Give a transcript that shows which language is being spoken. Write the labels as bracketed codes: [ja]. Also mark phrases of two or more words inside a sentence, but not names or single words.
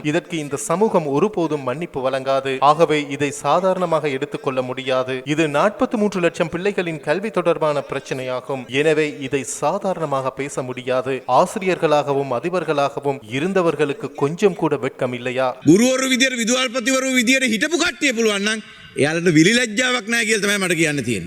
[ta] இதற்கு இந்த சமூகம் ஒருபோதும் மன்னிப்பு வழங்காது. ஆகவே இதை சாதாரணமாக எடுத்துக்கொள்ள முடியாது. இது 43 லட்சம் பிள்ளைகளின் கல்வி தொடர்பான பிரச்சனையாகும். எனவே இதை சாதாரணமாக பேச முடியாது. ஆசிரியர்களாகவும் அதிபர்களாகவும் இருந்தவர்களுக்கு கொஞ்சம் கூட வெட்கம் இல்லையா? [si] ගුරුවරු විදියට විදුහල්පතිවරු විදියට හිටපු කට්ටිය පුළුවන් නම් එයාලට විලිලැජ්ජාවක් නැහැ කියලා තමයි මට කියන්න තියෙන්නේ.